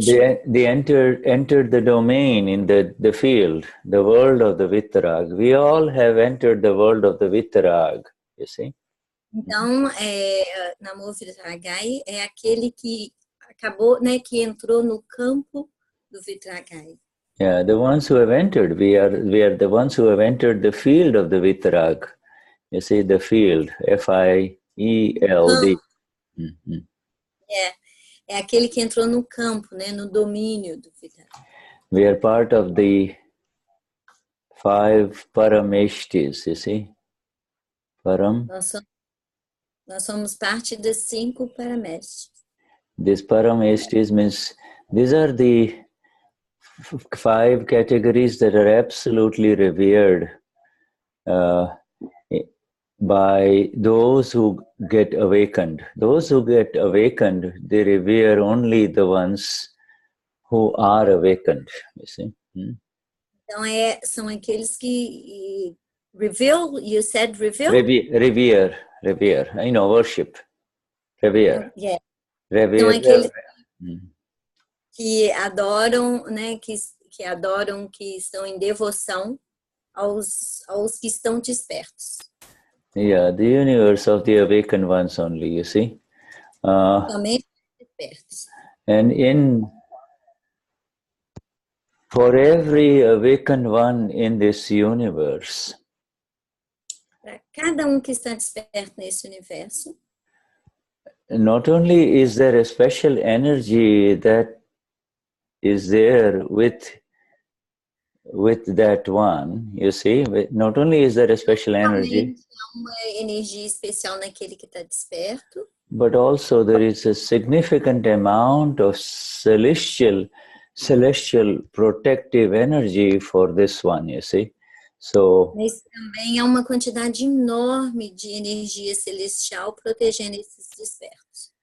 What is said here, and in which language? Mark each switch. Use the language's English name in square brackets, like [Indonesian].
[English] They entered the domain in the field, the world of the Vitarag. We all have entered the world of the Vitarag, you see. [Portuguese] Então, Namo Vitaragaya é aquele que acabou, né, que entrou no campo do Vitaragaya. [English] Yeah, the ones who have entered, we are the ones who have entered the field of the Vitarag. You see, the field, F-I-E-L-D. [Portuguese] É aquele que entrou no campo, né, no domínio do Vitaragaya. [English] We are part of the 5 parameshtis, you see. Param. [Portuguese] Nós somos parte das 5 parameshtis. [English] These parameshtis means these are the 5 categories that are absolutely revered by those who get awakened. Those who get awakened, they revere only the ones who are awakened, you see. [Portuguese] Então, são aqueles que reveal, [English] you said reveal? Revere, you know, worship. Revere. Yeah. Revere. [Portuguese] Então, aqueles que adoram, né, que adoram, que estão em devoção aos que estão despertos. [English] Yeah, the universe of the awakened ones only, you see. [Portuguese] Somente despertos. [English] And for every awakened one in this universe, [Portuguese] Para cada que está desperto nesse universo, [English] not only is there a special energy that is there with that one, you see, not only is there a special energy, [Portuguese] uma energia especial naquele que está desperto, [English] but also there is a significant amount of celestial protective energy for this one, you see. So, [Portuguese] mas também há uma quantidade enorme de energia celestial protegendo esses despertos.